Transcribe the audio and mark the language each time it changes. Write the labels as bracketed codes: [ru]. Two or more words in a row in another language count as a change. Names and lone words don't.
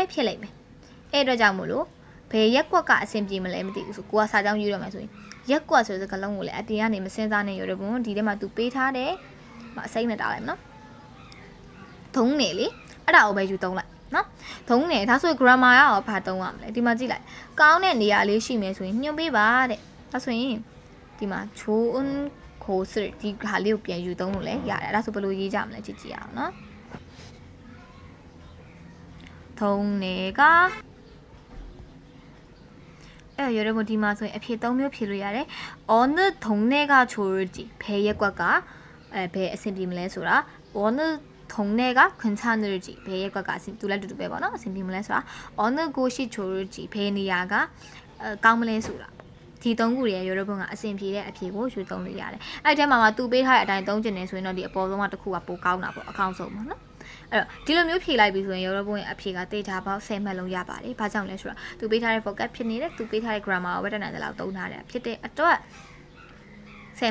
[my] ဖြစ်လိမ့်မယ်အဲ့အတွက်ကြောင့်မို့လို့ဘယ်ရက်ကွက်ကအဆင်ပြေမလဲမသိဘူးဆိုကိုကစာကြောင်းရေးတော့မယ်ဆိုရင်ရက်ကွက်ဆိုတဲ့စကားလုံးကိုလည်းအတင်ကနေမစင်းစားနဲ့ရတော့ဘူးဒီထဲမှာ तू ပေးထားတယ်အစိမ့်နဲ့တားလိုက်မနော်ထုံးနေလေအဲ့ဒါကိုပဲယူသုံးလိုက်နော်ထုံးနေဒါဆို grammar ရောဘာသုံးရမလဲဒီမှာကြည့်လိုက်ကောင်းတဲ့နေရာလေးရှိမယ်ဆိုရင်ညွှန်ပေးပါတဲ့ဒါဆိုရင်ဒီမှာချိုးခိုးစဒီဟာလေးကိုပြန်ယူသုံးလို့လည်းရတယ်အဲ့ဒါဆိုဘယ်လိုရေးကြမလဲကြည့်ကြည့်အောင်နော် ထုံးနေကအဲ့ရတော့ဒီမှာဆိုရင်အဖြေ၃မျိုးဖြေလို့ရတယ် [ko] 어느 동네가 좋을지 [my] ဘယ်ရက်ကွက်ကဘယ်အဆင်ပြေမလဲဆိုတာ [ko] 어느 동네가 괜찮을지 [my] ဘယ်ရက်ကွက်ကတူလိုက်တူပဲပေါ့နော်အဆင်ပြေမလဲဆိုတာ [ko] 어느 곳이 좋을지 [my] ဘယ်နေရာကကောင်းမလဲဆိုတာဒီ၃ခု ရဲ့ရောဘုံကအဆင်ပြေတဲ့အဖြေကိုယူသုံးလို့ရတယ်အဲ့ဒီထဲမှာသူပေးထားတဲ့အတိုင်းသုံးကျင်နေဆိုရင်တော့ဒီအပေါ်ဆုံးကတစ်ခုကပိုကောင်းတာပေါ့အကောင်းဆုံးပေါ့နော်အဲ့တော့ဒီလိုမျိုးဖြေလိုက်ပြီဆိုရင်ရောဘုံ ရဲ့အဖြေကတေချာပေါက်10မှတ်လုံးရပါတယ်ဘာကြောင့်လဲဆိုတော့သူပေးထားတဲ့ vocab ဖြစ်နေတဲ့သူပေးထားတဲ့ grammar ကိုပဲတဏ္ဍာန်လောက်သုံးထားတယ်ဖြစ်တဲ့အတွက်10